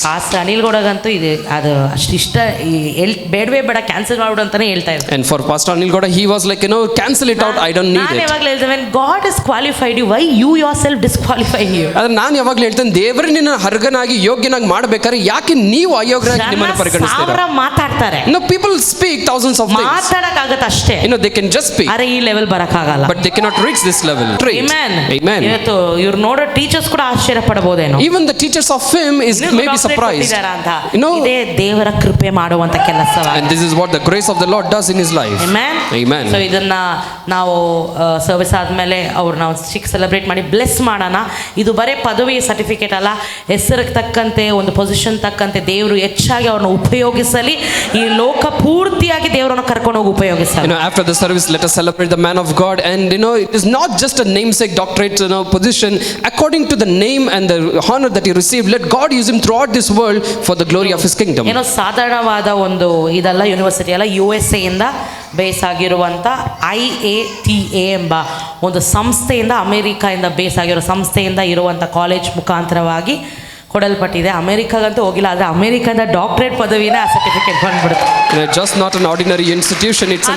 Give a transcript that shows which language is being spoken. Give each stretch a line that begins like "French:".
Kannada: Pastor Anil ಗೌಡಗಂತೂ ಇದು ಅದು ಅಷ್ಟಿಷ್ಟ ಬೇಡವೇ ಬೇಡ, ಕ್ಯಾನ್ಸಲ್ ಮಾಡ್ಬಿಡು ಅಂತಾನೆ ಹೇಳ್ತಾ ಇದ್ರು.
English: And for Pastor Anil Gowda, he was like, cancel it out. I don't need it. When God has qualified you, why you yourself disqualify you?
Kannada: ಆದರೆ ನಾನು ಯಾವಾಗಲೂ ಹೇಳ್ತೇನೆ, ದೇವರು ನಿನ್ನ ಅರ್ಹನಾಗಿ ಯೋಗ್ಯನಾಗಿ ಮಾಡಬೇಕಾದ್ರೆ ಯಾಕೆ ನೀವು ಅಯೋಗ್ಯರಾಗಿ ನಿಮ್ಮನ್ನು ಪರಿಗಣಿಸ್ತೀರಾ? ಸಾವಿರ ಮಾತಾಡ್ತಾರೆ.
English: People speak thousands of things.
Kannada: ಮಾತಾಡಕ್ಕಾಗತ್ತೆ ಅಷ್ಟೇ.
English: They can just speak.
Kannada: ಅರೆ ಈ level ಬರಕ್ಕಾಗಲ್ಲ.
English: But they cannot reach this level. Amen. Amen.
Kannada: ಇವತ್ತು ಇವ್ರು ನೋಡೋ ಟೀಚರ್ಸ್ ಕೂಡ ಆಶ್ಚರ್ಯ ಪಡಬಹುದೇನೋ.
English: Even the teachers of him is maybe surprised.
Kannada: ಇದೇ ದೇವರ ಕೃಪೆ ಮಾಡುವಂತ ಕೆಲಸವಾಗಿದೆ.
English: And this is what the grace of the Lord does in his life. Amen. Amen.
Kannada: So ಇದನ್ನ ನಾವು ಸರ್ವಿಸ್ ಆದಮೇಲೆ ಅವ್ರು ನಾವು ಸೆಲೆಬ್ರೇಟ್ ಮಾಡಿ ಬ್ಲೆಸ್ ಮಾಡೋಣ. ಇದು ಬರೇ ಪದವಿ ಸರ್ಟಿಫಿಕೇಟ್ ಅಲ್ಲ, ಹೆಸರಿಗೆ ತಕ್ಕಂತೆ ಒಂದು ಪೊಸಿಷನ್ ತಕ್ಕಂತೆ ದೇವರು ಹೆಚ್ಚಾಗಿ ಅವ್ರನ್ನ ಉಪಯೋಗಿಸಲಿ, ಈ ಲೋಕ ಪೂರ್ತಿಯಾಗಿ ದೇವರನ್ನು ಕರ್ಕೊಂಡು ಹೋಗಿ ಉಪಯೋಗಿಸಲಿ.
English: After the service, let us celebrate the man of God, and it is not just a namesake doctorate position. According to the name and the honor that he received, let God use him throughout this world for the glory of his kingdom.
Kannada: ಸಾಧಾರಣವಾದ ಒಂದು ಇದಲ್ಲ, university ಅಲ್ಲ, USA ಇಂದ base ಆಗಿರುವಂಥ IATA ಎಂಬ ಒಂದು ಸಂಸ್ಥೆಯಿಂದ, ಅಮೇರಿಕಾಯಿಂದ base ಆಗಿರೋ ಸಂಸ್ಥೆಯಿಂದ ಇರುವಂಥ ಕಾಲೇಜ್ ಮುಖಾಂತರವಾಗಿ ಕೊಡಲ್ಪಟ್ಟಿದೆ. ಅಮೇರಿಕಾಗಂತೂ ಹೋಗಿಲ್ಲ, ಆದರೆ ಅಮೇರಿಕಾದ ಡಾಕ್ಟರೇಟ್ ಪದವಿನೇ ಆ ಸರ್ಟಿಫಿಕೇಟ್ ಬಂದ್ಬಿಡುತ್ತೆ.
English: Just not an ordinary institution, it's an